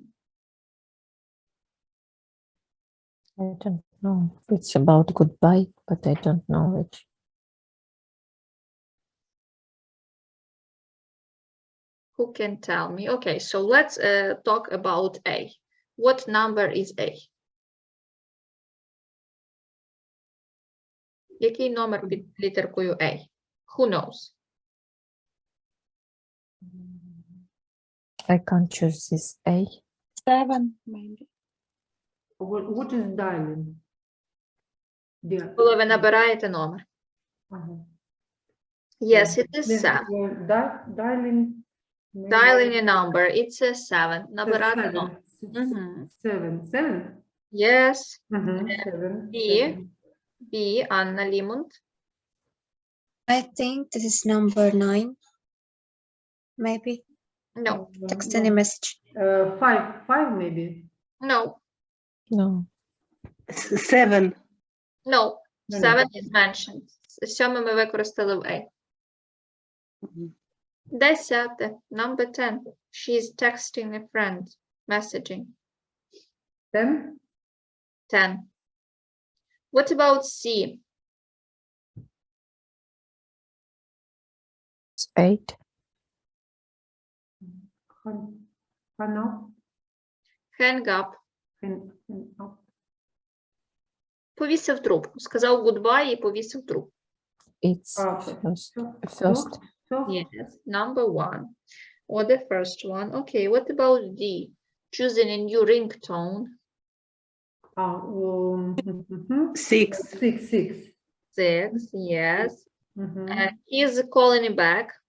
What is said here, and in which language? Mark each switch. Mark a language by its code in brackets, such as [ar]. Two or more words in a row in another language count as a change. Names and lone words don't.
[en] I don't know. It's about goodbye, but I don't know which. Who can tell me? Okay, so let's talk about A. What number is A? [uk] Який номер під літеркою A? [en] Who knows? I can't choose this A. 7, maybe. What is dialing? Yeah. [uk] Коли ви набираєте номер. [en] Yes, it is 7. Dialing. Dialing a number, it's a 7. [uk] Набирати номер. [en] 7. Yes. 7. B, Anna Limund. I think this is number 9. Maybe. No, Text any message. Five maybe. no, No. 7. no. No, 7 is mentioned. 7 [uk] ми використали в A. [en] 10. Number 10. She's texting a friend. Messaging. 10. 10. What about C? It's 8. Hang up. Hang up. Hang up. [uk] Повісив трубку. Сказав goodbye і повісив трубку. [en] It's first. Yes, number 1. Or the first one. Okay, what about D? Choosing a new ringtone. 6. 6, yes. He's calling it back.